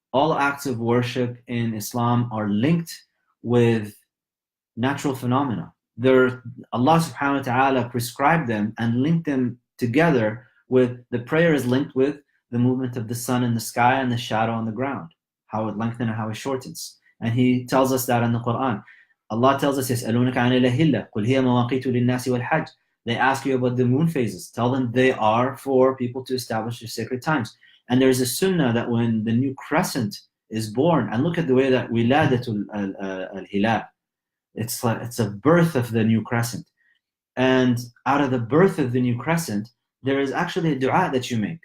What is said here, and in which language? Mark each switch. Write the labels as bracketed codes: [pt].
[en] All acts of worship in Islam are linked with natural phenomena. Allah subhanahu wa ta'ala prescribed them and linked them together with, the prayer is linked with the movement of the sun in the sky and the shadow on the ground, how it lengthens and how it shortens. And he tells us that in the Quran. Allah tells us, [ar] يَسْأَلُونَكَ عَنِ الْأَهِلَّةِ قُلْ هِيَ مَوَاقِيتُ لِلنَّاسِ وَالْحَجِّ. [en] They ask you about the moon phases. Tell them they are for people to establish their sacred times. And there's a sunnah that when the new crescent is born, and look at the way that wiladatul al-hilal, it's a birth of the new crescent. And out of the birth of the new crescent, there is actually a dua that you make.